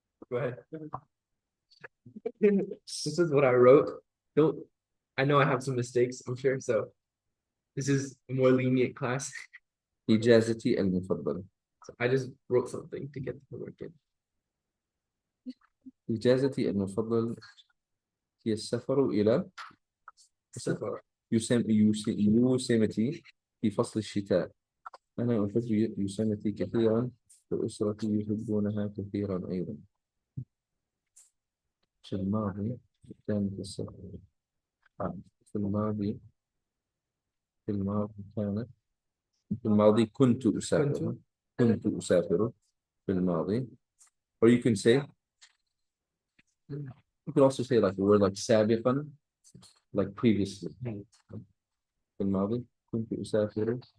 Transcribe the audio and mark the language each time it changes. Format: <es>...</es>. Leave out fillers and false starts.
<en>Go ahead. This is what I wrote. I know I have some mistakes, I'm sure. So this is a more lenient class.</en> <ar>إجازتي المفضلة.</ar> <en>So I just wrote something to get the work in.</en> <ar>إجازتي المفضل هي السفر إلى يوسمتي في فصل الشتاء. أنا أحب يوسمتي كثيرا وأسرتي يحبونها كثيرا أيضا. في الماضي كانت السفر في الماضي كانت في الماضي كنت أسافر في الماضي.</ar> <en>Or you can say, you can also say like the word like سابقا, like previously.</en> <ar>في الماضي كنت أسافر</ar>